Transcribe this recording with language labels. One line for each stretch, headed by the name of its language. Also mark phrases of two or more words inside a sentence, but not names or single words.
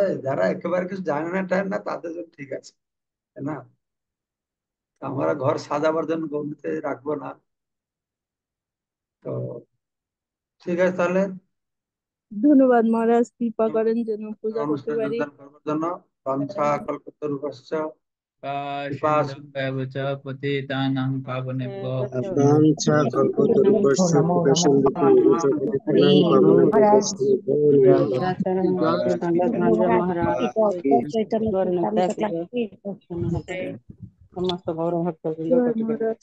Bangla: যারা একেবারে কিছু জানে না টাইম না তাদের জন্য ঠিক আছে, তাই না? আমরা ঘর সাজাবার জন্য গণ্ডিতে রাখবো না। তো ঠিক আছে তাহলে, ধন্যবাদ মহারাজ, কৃপা করেন যেন পূজা করতে অনুষ্ঠানে পারি। যোগদান করবার জন্য
Sanskrit: বাঞ্ছা কল্পতরুভ্যশ্চ কৃপা সিন্ধুভ্যেব চ পতিতানাং পাবনেভ্যো বাঞ্ছা কল্পতরুভ্যশ্চ কৃপা সিন্ধুভ্যেব চ পতিতানাং পাবনেভ্যো বৈষ্ণবেভ্যো নমো নমঃ।
Bangla: মহারাজ চৈতন্য সমস্ত গৌর ভক্তবৃন্দ জয় মহারাজ।